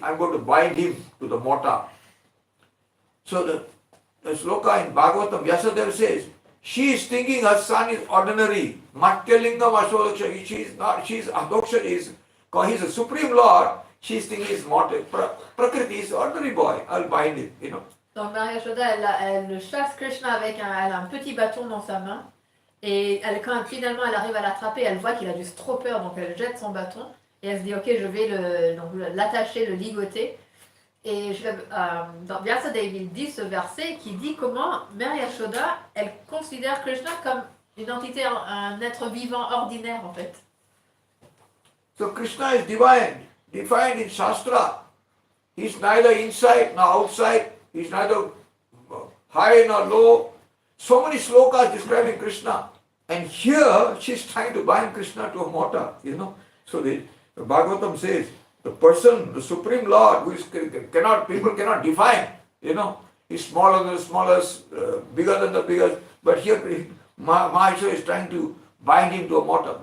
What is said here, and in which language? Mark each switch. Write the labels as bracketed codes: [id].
[en] I'm going to bind him to the mortar. So the sloka in Bhagavatam, Vyasadeva says, she is thinking her son is ordinary. Matyalingam Ashodaksha. She's Adoksha, he's a supreme lord. She's thinking he's mortal. Prakriti is ordinary boy. I'll bind him, [fr] Donc Mary Yashoda, elle chasse Krishna avec elle a un petit bâton dans sa main. Et quand finalement elle arrive à l'attraper, elle voit qu'il a juste trop peur, donc elle jette son bâton. Et elle se dit, ok, je vais l'attacher, le ligoter. Et dans Vyasadeva, il dit ce verset qui dit comment Mary Yashoda, elle considère Krishna comme une entité, un être vivant ordinaire en fait. [en] So Krishna is defined in Shastra. He's neither inside nor outside. He's neither high nor low. So many slokas describing Krishna. And here she's trying to bind Krishna to a mortar, So the Bhagavatam says, the person, the Supreme Lord, people cannot define, he's smaller than the smallest, bigger than the biggest, but here Mahisha is trying to bind him to a mortar.